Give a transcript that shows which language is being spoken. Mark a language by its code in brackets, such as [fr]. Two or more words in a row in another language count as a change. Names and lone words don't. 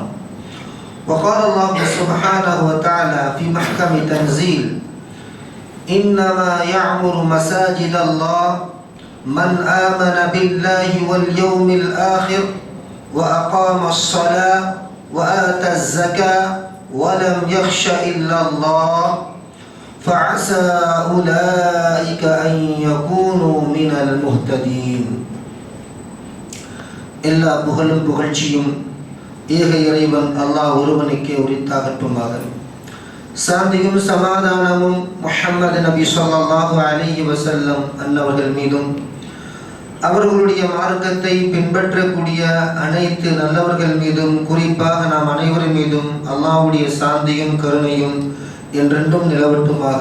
[ar] وقال الله سبحانه وتعالى في محكم تنزيل إنما يعمر مساجد الله من آمن بالله واليوم الآخر وأقام الصلاة وآتى الزكاة ولم يخش إلا الله فعسى أولئك أن يكونوا من المهتدين. [ta] எல்லா புகழும் புகழ்ச்சியும் ஏக இறைவன் அல்லாஹ் ஒருவனுக்கே உரித்தாகட்டுமாக. சாந்தியும் சமாதானமும் முஹம்மது நபி [ar] صلى الله عليه وسلم [ta] அன்னவர்கள் மீதும் அவர்களுடைய மார்க்கத்தை பின்பற்றக்கூடிய அனைத்து நல்லவர்கள் மீதும் குறிப்பாக நாம் அனைவரும் மீதும் அல்லாஹ்வுடைய சாந்தியும் கருணையும் என்றென்றும் நிலவட்டுமாக.